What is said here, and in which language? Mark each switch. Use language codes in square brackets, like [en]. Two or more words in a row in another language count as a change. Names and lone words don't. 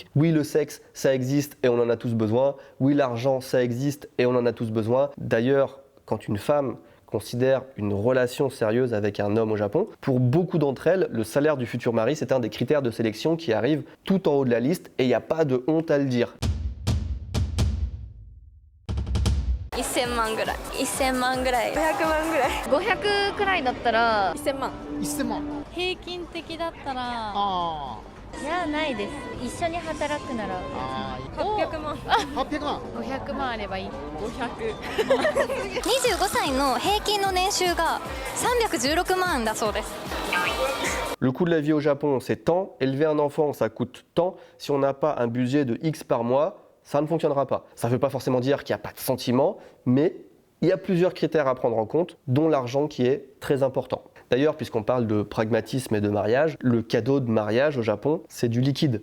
[fr] Oui, le sexe, ça existe et on en a tous besoin. Oui, l'argent, ça existe et on en a tous besoin. D'ailleurs, quand une femme considère une relation sérieuse avec un homme au Japon, pour beaucoup d'entre elles, le salaire du futur mari, c'est un des critères de sélection qui arrive tout en haut de la liste et il n'y a pas de honte à le dire. [ja] 1000 万ぐらい1000万ぐらい500万ぐらい500くらいだったら1000万 1000万平均的だったらいやないです一緒に働くなら800万 800万 500万あればいい50025歳の平均の年収が316万だそうです [fr] Le coût de la vie au Japon, c'est tant. Élever un enfant, ça coûte tant. Si on n'a pas un budget de X par mois, ça ne fonctionnera pas. Ça ne veut pas forcément dire qu'il n'y a pas de sentiment, mais il y a plusieurs critères à prendre en compte, dont l'argent qui est très important. D'ailleurs, puisqu'on parle de pragmatisme et de mariage, le cadeau de mariage au Japon, c'est du liquide.